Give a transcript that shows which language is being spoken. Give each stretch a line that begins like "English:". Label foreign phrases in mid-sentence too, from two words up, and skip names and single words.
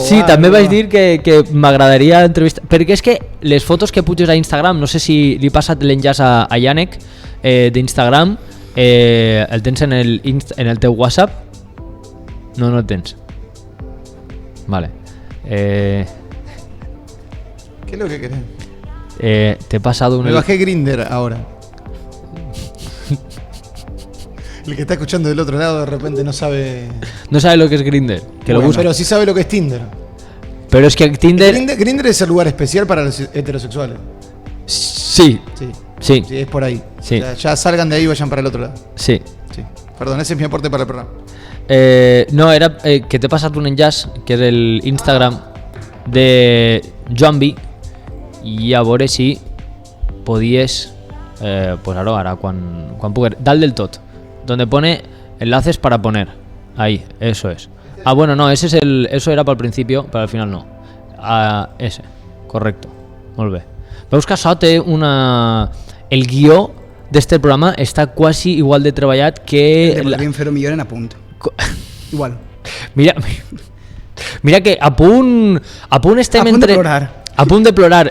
Catalan: Sí, també vaig dir que m'agradaria entrevistar, perquè és que les fotos que puges a Instagram, no sé si li he passat l'enllaç a Yannick d'Instagram, el tens en el teu WhatsApp? No el tens. Vale.
Spanish: ¿Qué es lo que querés? Te he pasado Me bajé Grindr ahora. El que está escuchando del otro lado de repente no sabe... No sabe lo que es Grindr. Pero sí sabe lo que es Tinder. Pero es que Tinder... Grindr es el lugar especial para los heterosexuales. Sí. Sí, es por ahí. Sí. Ya salgan de ahí y vayan para el otro lado. Sí. Perdón, ese es mi aporte para el programa.
Catalan: No, era que t'he passat un enllaç, que és el Instagram de Joanby, i a veure si podies posar-ho ara quan pugues, dalt del tot,
Spanish: donde pone enlaces para poner, ahí, eso es. Ah, bueno, no, eso era para el principio, pero al final no. Ese, correcto,
Catalan: molt bé. Veus que això té el guió d'este programa està quasi igual de treballat que... Podríem fer-ho millor en apunt. Igual. Mira que a punt estem entre... A punt de plorar.